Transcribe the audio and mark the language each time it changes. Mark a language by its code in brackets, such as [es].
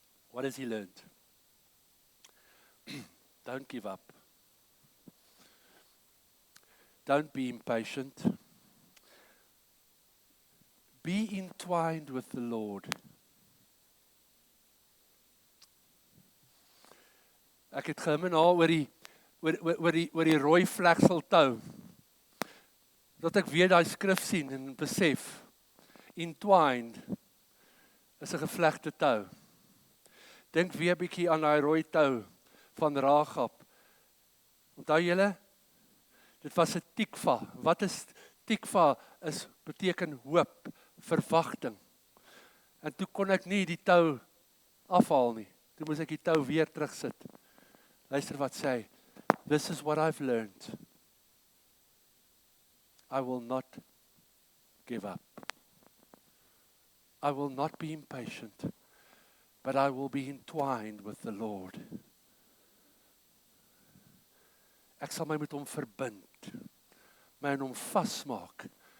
[en] What has he learned? Don't give up. Don't be impatient. Be entwined with the Lord. [af] Ek het gemin oor die rooi vleksel tou. Dat ek weer daai skrif sien en besef, entwined is 'n gevlegte tou. Dink weer bietjie aan daai rooi tou van Ragab. Onthou julle? Dit was 'n tikva. Wat is tikva? Beteken hoop, verwagting. En toe kon ek nie die tou afhaal nie. Toe moes ek die tou weer terugsit. Luister wat sê hy. [en] This is what I've learned. I will not give up. I will not be impatient, but I will be entwined with the Lord. [af] Ek sal my met hom verbind, my in hom vasmaak.